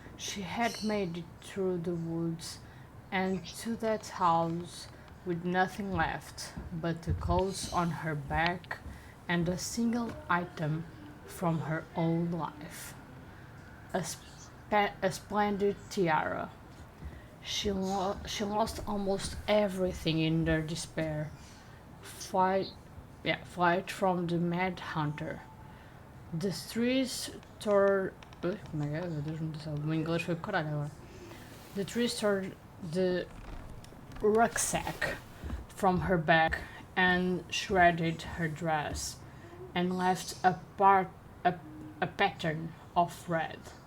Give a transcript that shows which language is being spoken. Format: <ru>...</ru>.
<en>She had made it through the woods and to that house with nothing left but the clothes on her back and a single item from her old life. A splendid tiara. She lost almost everything in their despair. Flight from the mad hunter. The trees tore. Oh my god,</en> <pt>meu Deus do céu, o meu inglês foi pro caralho agora.</pt> <en>The trees tore the rucksack from her back and shredded her dress and left a pattern of red.</en>